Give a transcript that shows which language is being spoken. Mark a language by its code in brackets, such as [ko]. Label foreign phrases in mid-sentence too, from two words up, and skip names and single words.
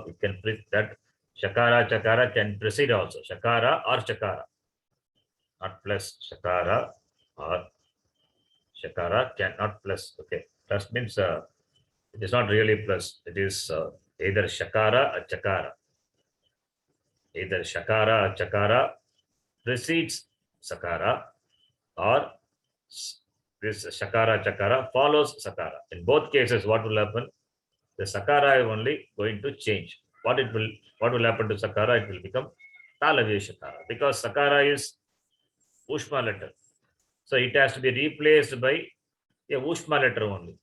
[en] It can that Shakara, Chakara can precede also. Shakara or Chakara. Not plus Shakara or Shakara cannot plus. Okay. Plus means it is not really plus. It is either Shakara or Chakara. Either Shakara or Chakara precedes Sakara, or this Shakara, Chakara follows Sakara. In both cases, what will happen? The Sakara is only going to change. What will happen to Sakara? It will become Talavya Shakara, because Sakara is Ushma letter. So it has to be replaced by a Ushma letter only.